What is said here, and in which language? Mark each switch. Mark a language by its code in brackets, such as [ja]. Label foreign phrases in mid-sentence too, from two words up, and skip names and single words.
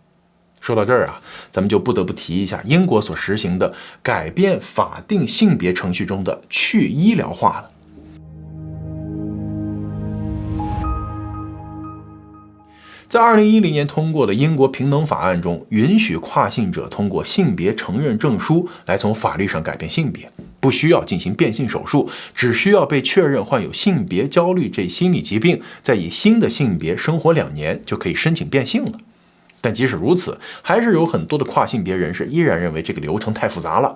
[zh] 說到這兒啊，咱們就不得不提一下英國所實行的改变法定性別程序中的去医療化了。在2010年通過的英國平等法案中，允許跨性者通過性別承認證書來從法律上改变性別，不需要进行变性手術，只需要被確認患有性別焦慮這心理疾病，再以新的性別生活2年，就可以申請變性了。但即使如此，還是有很多的跨性別人士依然認為這個流程太複雜了。